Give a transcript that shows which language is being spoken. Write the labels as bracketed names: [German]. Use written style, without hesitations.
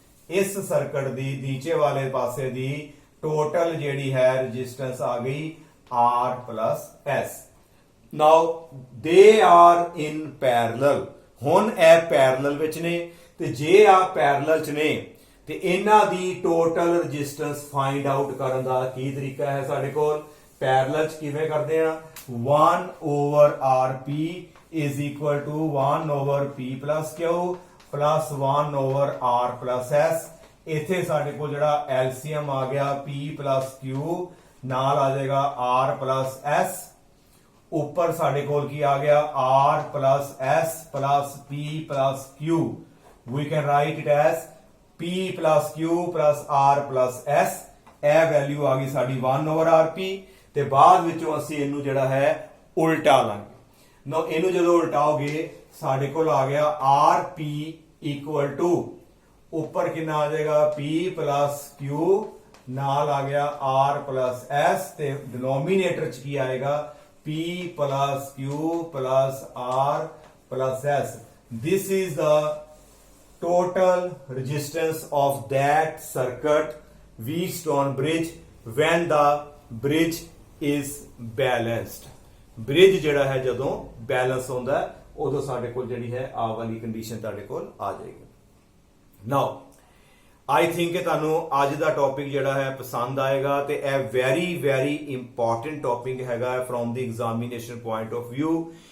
[Punjabi] ਇਸ ਸਰਕਟ ਦੀ ਨੀਚੇ ਵਾਲੇ ਪਾਸੇ ਦੀ ਟੋਟਲ ਜਿਹੜੀ ਹੈ ਰੈਜ਼ਿਸਟੈਂਸ ਆ ਗਈ R plus S। [English] Now they are in parallel, [Punjabi] ਹੁਣ ਇਹ ਪੈਰਲਲ ਵਿੱਚ ਨੇ, ਤੇ ਜੇ ਆ ਪੈਰਲਲ ਚ ਨੇ ਤੇ ਇਹਨਾਂ ਦੀ ਟੋਟਲ ਰੈਜ਼ਿਸਟੈਂਸ ਫਾਈਂਡ ਆਊਟ ਕਰਨ ਦਾ ਕੀ ਤਰੀਕਾ ਹੈ ਸਾਡੇ ਕੋਲ। ਪੈਰਲਲ ਚ ਕਿਵੇਂ ਕਰਦੇ ਆ, 1 over RP is equal to 1 over P plus Q plus 1 over R plus S। ਇੱਥੇ ਸਾਡੇ ਕੋਲ ਜਿਹੜਾ LCM ਆ ਗਿਆ P plus Q ਨਾਲ ਆ ਜਾਏਗਾ R plus S, ਉੱਪਰ ਸਾਡੇ ਕੋਲ ਕੀ ਆ ਗਿਆ R plus S plus P plus Q। [English] We can write it as P plus Q plus R plus S। [Punjabi] ਇਹ ਵੈਲਿਊ ਆ ਗਈ ਸਾਡੀ 1 over RP, ਤੇ ਬਾਅਦ ਵਿੱਚੋਂ ਅਸੀਂ ਇਹਨੂੰ ਜਿਹੜਾ ਹੈ ਉਲਟਾ ਲਾਂਗੇ। ਨੋ ਇਹਨੂੰ ਜਦੋਂ ਉਲਟਾਓਗੇ ਸਾਡੇ ਕੋਲ ਆ ਗਿਆ RP equal to ਉੱਪਰ ਕਿੰਨਾ ਆ ਜਾਏਗਾ P plus Q ਨਾਲ ਆ ਗਿਆ R plus S, ਤੇ ਡਿਨੋਮੀਨੇਟਰ ਚ ਕੀ ਆਏਗਾ P plus Q plus R plus S। [English] This is the total resistance of that circuit Wheatstone bridge when the bridge is balanced। [Punjabi] bridge ਜਿਹੜਾ ਹੈ ਜਦੋਂ ਬੈਲੈਂਸ ਹੁੰਦਾ ਉਦੋਂ ਸਾਡੇ ਕੋਲ ਜਿਹੜੀ ਹੈ ਆ ਵਾਲੀ ਕੰਡੀਸ਼ਨ ਤੁਹਾਡੇ ਕੋਲ ਆ ਜਾਏਗੀ। ਨਾਓ ਆਈ ਥਿੰਕ ਕਿ ਤੁਹਾਨੂੰ ਅੱਜ ਦਾ ਟੌਪਿਕ ਜਿਹੜਾ ਹੈ ਪਸੰਦ ਆਏਗਾ, ਤੇ ਇਹ ਵੈਰੀ ਵੈਰੀ ਇੰਪੋਰਟੈਂਟ ਟੌਪਿਕ ਹੈਗਾ from ਦੀ examination point of view.